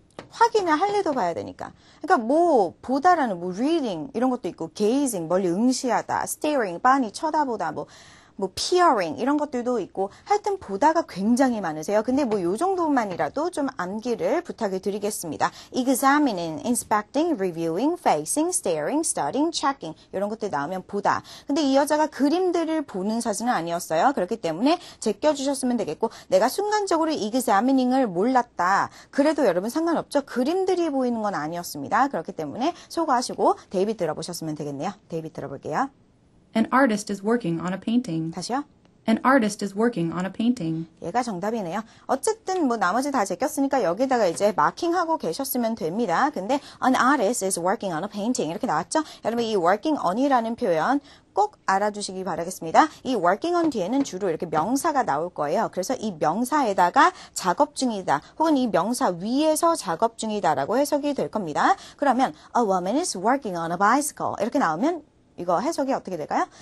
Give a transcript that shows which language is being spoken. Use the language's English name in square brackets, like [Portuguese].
[Korean] 확인을 할 일도 봐야 되니까. 그러니까 보다라는 reading 이런 것도 있고 gazing 멀리 응시하다, staring 빤히 쳐다보다, peering 이런 것들도 있고 하여튼 보다가 굉장히 많으세요. 근데 요 정도만이라도 좀 암기를 부탁을 드리겠습니다. examining, inspecting, reviewing, facing, staring, studying, checking 이런 것들 나오면 보다. 근데 이 여자가 그림들을 보는 사진은 아니었어요. 그렇기 때문에 제껴주셨으면 되겠고 내가 순간적으로 examining을 몰랐다. 그래도 여러분 상관없죠. 그림들이 보이는 건 아니었습니다. 그렇기 때문에 소거하시고 데이빗 들어보셨으면 되겠네요. 데이빗 들어볼게요. [English] An artist is working on a painting. [Korean] 다시요. [English] An artist is working on a painting. [Korean] 얘가 정답이네요. 어쨌든 나머지 다 제꼈으니까 여기다가 이제 마킹하고 계셨으면 됩니다. 근데 [English] an artist is working on a painting [Korean] 이렇게 나왔죠? 여러분 이 working on이라는 표현 꼭 알아두시기 바라겠습니다. 이 working on 뒤에는 주로 이렇게 명사가 나올 거예요. 그래서 이 명사에다가 작업 중이다 혹은 이 명사 위에서 작업 중이다라고 해석이 될 겁니다. 그러면 [English] a woman is working on a bicycle [Korean] 이렇게 나오면 이거 해석이 어떻게 될까요?